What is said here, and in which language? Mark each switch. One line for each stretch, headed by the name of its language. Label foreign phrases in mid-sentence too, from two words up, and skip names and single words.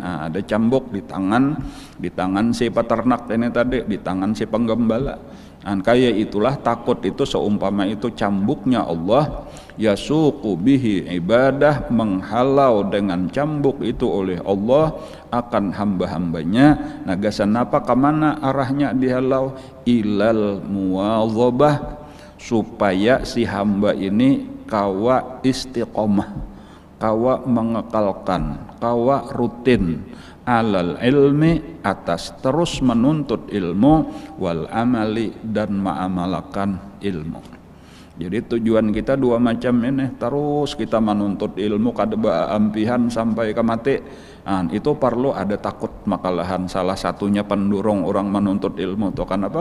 Indonesian: Ada cambuk di tangan si peternak ini tadi, di tangan si penggembala. Kayak itulah takut itu seumpama itu cambuknya Allah,
Arabic: yasuqu bihi ibadah,
Indonesian: menghalau dengan cambuk itu oleh Allah akan hamba-hambanya.
Banjar: Nagasan apa kemana arahnya dihalau?
Arabic: Ilal muwadzabah,
Banjar: supaya si hamba ini kawa istiqomah, kawa mengekalkan, kawa rutin
Arabic: alal ilmi,
Indonesian: atas terus menuntut ilmu, wal amali, dan ma'amalakan ilmu.
Banjar: Jadi tujuan kita dua macam ini, terus kita menuntut ilmu kada ampihan sampai ke mati.
Indonesian: Nah, itu perlu ada takut makalahan. Salah satunya pendorong orang menuntut ilmu itu kenapa?